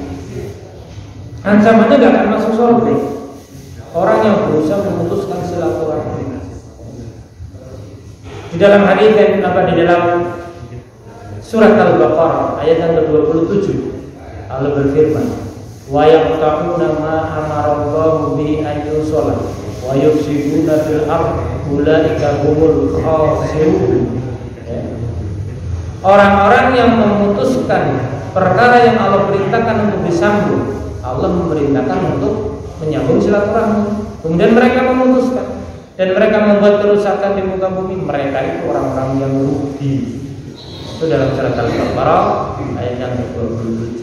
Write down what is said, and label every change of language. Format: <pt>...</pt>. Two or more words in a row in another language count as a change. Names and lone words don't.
<id>Ancamannya tidak akan masuk surga orang yang berusaha memutuskan silaturahmi. Di dalam hadis yang di dalam surat Al-Baqarah ayat yang ke-27, Allah berfirman,</id> <ar>"ويقطعون ما أمر الله به أن يوصل ويفسدون في الأرض أولئك هم الخاسرون."</ar> <id>Orang-orang yang memutuskan perkara yang Allah perintahkan untuk disambung, Allah memerintahkan untuk menyambung silaturahmi. Kemudian mereka memutuskan dan mereka membuat kerusakan di muka bumi. Mereka itu orang-orang yang rugi. Itu dalam surat Al-Baqarah ayat yang ke-27.</id>